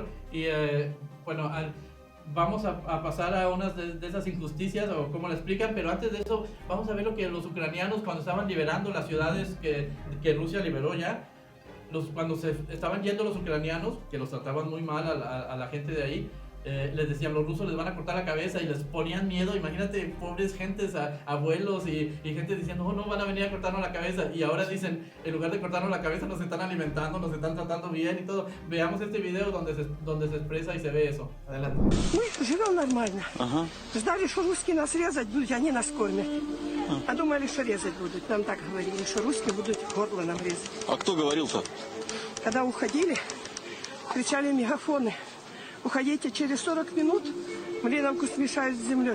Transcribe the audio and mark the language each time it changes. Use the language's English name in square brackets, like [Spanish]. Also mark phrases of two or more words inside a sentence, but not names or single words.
[Spanish] Y bueno, vamos a pasar a unas de esas injusticias o cómo la explican, pero antes de eso vamos a ver lo que los ucranianos cuando estaban liberando las ciudades que Rusia liberó ya, cuando se estaban yendo los ucranianos, que los trataban muy mal a la gente de ahí, les decían, los rusos les van a cortar la cabeza y les ponían miedo. Imagínate, pobres gentes, abuelos y gente diciendo, oh, no, van a venir a cortarnos la cabeza. Y ahora dicen, en lugar de cortarnos la cabeza, nos están alimentando, nos están tratando bien y todo. Veamos este video donde se expresa y se ve eso. Adelante. [Russian] Мы живем нормально. Ага. Ждали, что русские нас резать будут, они нас кормят. А думали, что резать будут. Нам так говорили, что русские будут горло нам резать. А кто говорил-то? Когда уходили, кричали мегафоны. Уходите через 40 минут, малиновку смешают с землей.